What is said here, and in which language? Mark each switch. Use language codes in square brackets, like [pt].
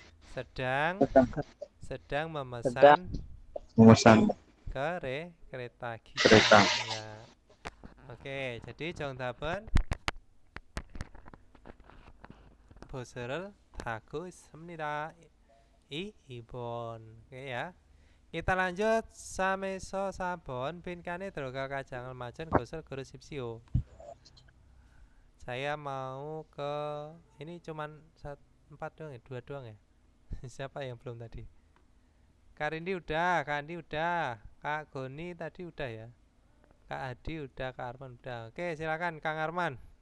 [id] sedang memesan memesan kereta 기차. kereta. Ya. Oke, jadi [ko] 정답은 버스를 타고 있습니다. [id] 2번. Oke ya. Kita lanjut 3에서 4번. [ko] 빈칸에 들어가 가장을 맞은 것을 고르십시오. [id] Saya mau ke ini cuman 4 doang ya, 2 doang ya. Siapa yang belum tadi? Kak Rindi udah, Kak Andi udah, Kak Goni tadi udah ya. Kak Adi udah, Kak Arman udah. Oke, silakan Kang Arman.